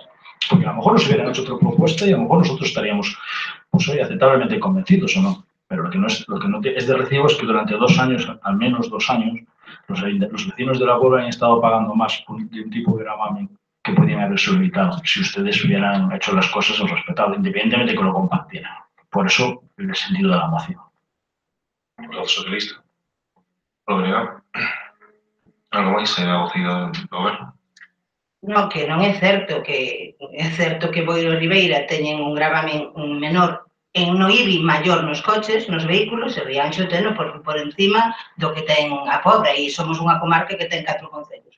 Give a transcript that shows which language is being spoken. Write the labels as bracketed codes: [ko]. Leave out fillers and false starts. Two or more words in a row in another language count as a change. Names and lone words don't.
[es] Porque a lo mejor nos hubieran hecho otra propuesta y a lo mejor nosotros estaríamos, pues hoy, aceptablemente convencidos o no. Pero lo que no es de recibo es que durante 2 años, al menos 2 años, los vecinos de la Puebla han estado pagando más de un tipo de gravamen que podían haberse evitado si ustedes hubieran hecho las cosas o respetado, independientemente que lo compartieran. Por eso, el sentido de la moción. [gl] Partido Socialista. Obrigado. Algo máis se ha oucido do goberno? Non, que non é certo que Boiro e Ribeira teñen un gravamen menor no IBI maior nos coches, nos vehículos, e Rianxo teno por encima do que ten a Pobra, e somos unha comarca que ten 4 concellos.